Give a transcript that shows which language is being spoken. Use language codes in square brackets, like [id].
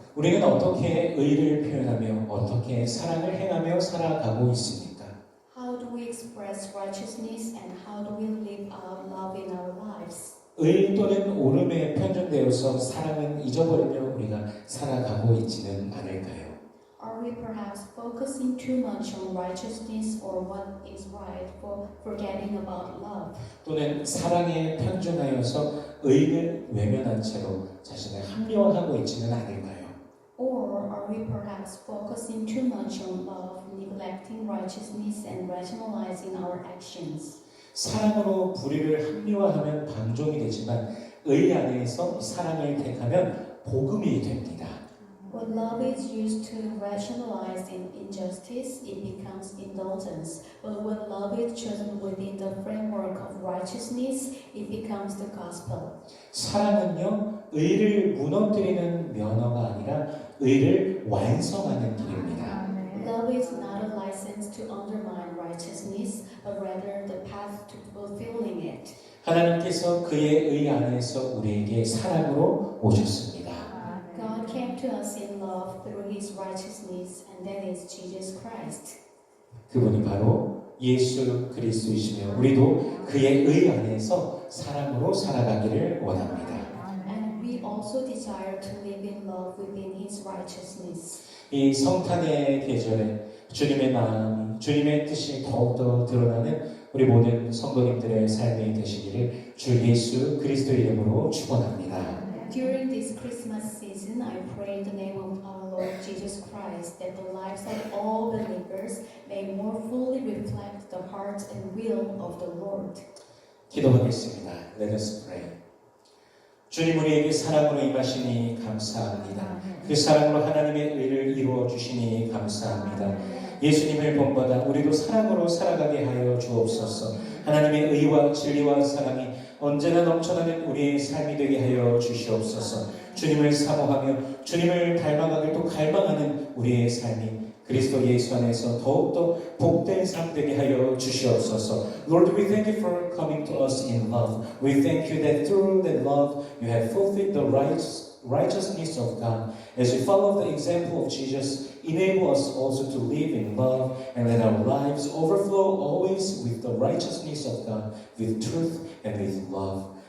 [ko] 우리는 어떻게 의를 표현하며 어떻게 사랑을 행하며 살아가고 있습니까? [en] How do we express righteousness and how do we live out love in our lives? [ko] 의 또는 옳음에 편중되어서 사랑은 잊어버리며 우리가 살아가고 있지는 않을까요? [en] Are we perhaps focusing too much on righteousness or what is right for forgetting about love? [ko] 또는 사랑에 편중하여서 의를 외면한 채로 자신을 합리화하고 있지는 않을까요? [en] Or are we perhaps focusing too much on love, neglecting righteousness and rationalizing our actions? [ko] 사랑으로 불의를 합리화하면 방종이 되지만 의 안에서 사랑을 택하면 복음이 됩니다. [en] When love is used to rationalize injustice, it becomes indulgence. But when love is chosen within the framework of righteousness, it becomes the gospel. [ko] 사랑은요, 의를 무너뜨리는 면허가 아니라 의를 완성하는 길입니다. [en] Love is not a license to undermine righteousness, but rather the path to fulfilling it. [ko] 하나님께서 그의 의 안에서 우리에게 사랑으로 오셨습니다. [en] God came to us in love through His righteousness, and that is Jesus Christ. [ko] 그분이 바로 예수 그리스도이시며 우리도 그의 의 안에서 사랑으로 살아가기를 원합니다. [en] And we also desire to live in love within His righteousness. [ko] 이 성탄의 계절에 주님의 마음, 주님의 뜻이 더욱더 드러나는 우리 모든 성도님들의 삶이 되시기를 주 예수 그리스도의 이름으로 축원합니다. [en] During this Christmas season, I pray in the name of our Lord Jesus Christ that the lives of all believers may more fully reflect the heart and will of the Lord. [ko] 기도하겠습니다. [en] Let us pray. [ko] 주님 우리에게 사랑으로 임하시니 감사합니다. 그 사랑으로 하나님의 의를 이루어 주시니 감사합니다. 예수님을 본받아 우리도 사랑으로 살아가게 하여 주옵소서. 하나님의 의와 진리와 사랑이 언제나 넘쳐나는 우리의 삶이 되게 하여 주시옵소서. 주님을 사모하며 주님을 닮아가길 또 갈망하는 우리의 삶이 그리스도 예수 안에서 더욱더 복된 삶 되게 하여 주시옵소서. [en] Lord, we thank you for coming to us in love. We thank you that through that love you have fulfilled the righteousness of God. As we follow the example of Jesus, enable us also to live in love and let our lives overflow always with the righteousness of God, with truth and with love.